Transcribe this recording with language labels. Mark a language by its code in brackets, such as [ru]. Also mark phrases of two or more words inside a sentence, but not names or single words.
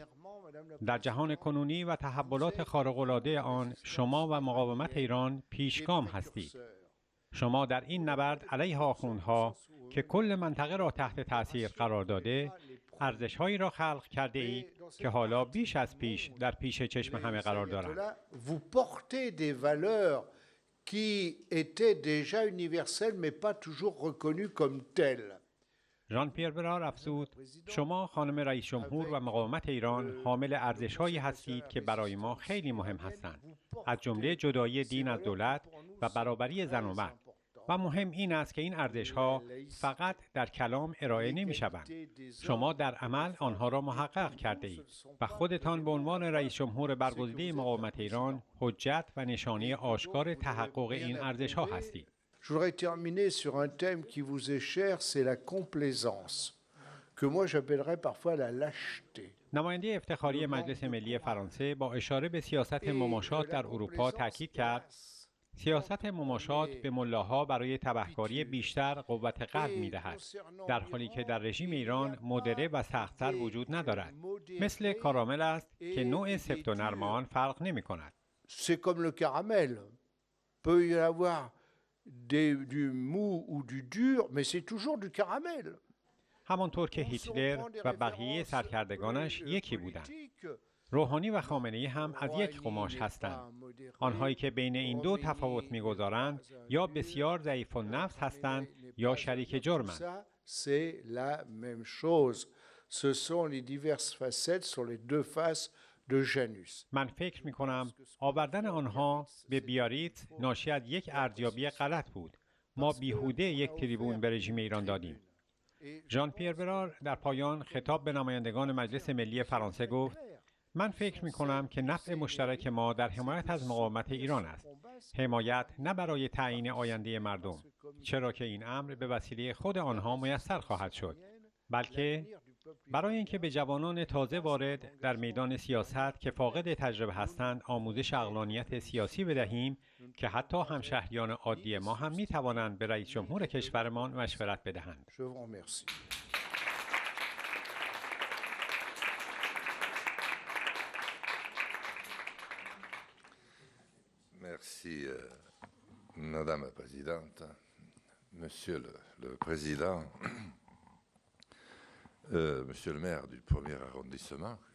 [fa] در جهان کنونی و تحولات خارق‌العاده آن، شما و مقاومت ایران پیشگام هستید. شما در این نبرد علیه آخوندها که کل منطقه را تحت تأثیر قرار داده، ارزش‌هایی را خلق کرده اید که حالا بیش از پیش در پیش چشم همه قرار دارند. [fr] Vous portez des valeurs qui étaient déjà universelles mais pas toujours reconnues comme telles. [fa] ژان پیر برار افزود: شما خانم رئیس جمهور و مقاومت ایران حامل ارزش‌هایی هستید که برای ما خیلی مهم هستند، از جمله جدایی دین از دولت و برابری زن و مرد. و مهم این است که این ارزش‌ها فقط در کلام ارائه نمی‌شوند. شما در عمل آنها را محقق کرده اید و خودتان به عنوان رئیس جمهور برگزیده مقاومت ایران حجت و نشانه آشکار تحقق این ارزش‌ها هستید. [fr] Je voudrais terminer sur un thème qui vous est cher, c'est la complaisance, que moi j'appellerais parfois la lâcheté. [fa] نماینده افتخاری مجلس ملی فرانسه با اشاره به سیاست مماشات در اروپا تاکید کرد: سیاست مماشات به ملاها برای تبهکاری بیشتر قوت قلب می‌دهد، در حالی که در رژیم ایران مدره و سخت‌تر وجود ندارد. مثل کارامل است که نوع سفت و نرم آن فرق نمی‌کند. [fr] C'est comme le caramel. Peut y avoir du mou ou du dur, mais c'est toujours du caramel. [fa] همانطور که هیتلر و بقیه سرکردگانش یکی بودند. روحانی و خامنه‌ای هم از یک قماش هستند. آنهایی که بین این دو تفاوت می‌گذارند یا بسیار ضعیف النفس هستند یا شریک جرمند. [fr] C'est la même chose. Ce sont les diverses facettes sur les deux faces de Janus. [fa] من فکر می‌کنم آوردن آنها به بیاریتز ناشی از یک ارزیابی غلط بود. ما بیهوده یک تریبون به رژیم ایران دادیم. ژان پیر برار در پایان خطاب به نمایندگان مجلس ملی فرانسه گفت: من فکر می‌کنم که نفع مشترک ما در حمایت از مقاومت ایران است. حمایت نه برای تعیین آینده مردم، چرا که این امر به وسیله خود آنها میسر خواهد شد، بلکه برای اینکه به جوانان تازه وارد در میدان سیاست که فاقد تجربه هستند آموزش عقلانیت سیاسی بدهیم که حتی همشهریان عادی ما هم می‌توانند به رئیس جمهور کشورمان مشورت بدهند. [fr] Je vous remercie. Merci, Madame la Présidente, Monsieur le Président, Monsieur le maire du 1er arrondissement.